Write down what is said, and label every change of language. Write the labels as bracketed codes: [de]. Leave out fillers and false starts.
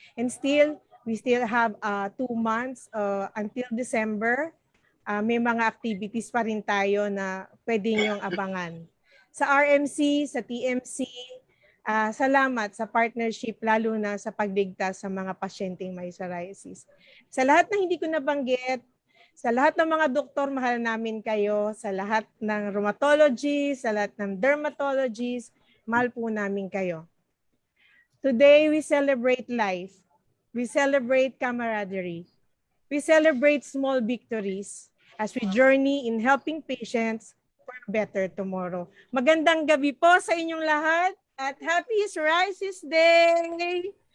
[en] And we still have 2 months until December. [tl] May mga activities pa rin tayo na pwede niyong abangan. Sa RMC, sa TMC, salamat sa partnership, lalo na sa pagligtas sa mga pasyenteng may psoriasis. Sa lahat ng hindi ko nabanggit, sa lahat ng mga doktor, mahal namin kayo. Sa lahat ng rheumatologists, sa lahat ng dermatologists, mahal po namin kayo. [en] Today, we celebrate life. We celebrate camaraderie. We celebrate small victories as we journey in helping patients for a better tomorrow. [tl] Magandang gabi po sa inyong lahat at Happy Psoriasis Day!